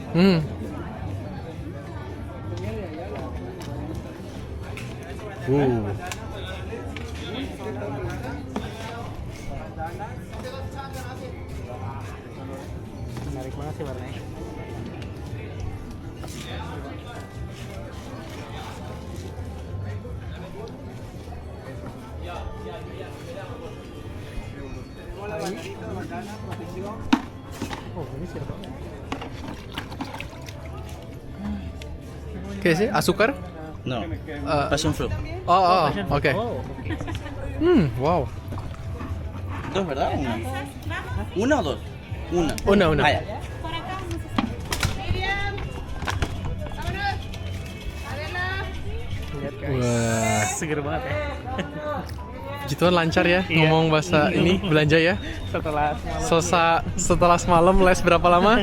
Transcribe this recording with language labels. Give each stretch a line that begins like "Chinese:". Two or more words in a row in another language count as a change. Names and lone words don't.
Indonesian: Menarik banget sih warnanya. Oh, ini sirup.
Spanish: ¿Qué es? ¿Azúcar? No, Ah,
English: passion fruit. oh, Passion
Indonesian: oke.
English: fruit. Oh, oke. Wow.
Spanish: ¿Dos, verdad? ¿Una o dos? Una. Una.
Indonesian: Ah, ya. Lihat guys. Wah, Seger banget ya. gitu lancar ya Iya. ngomong bahasa ini belanja ya. Setelah semalam. Setelah semalam les berapa lama?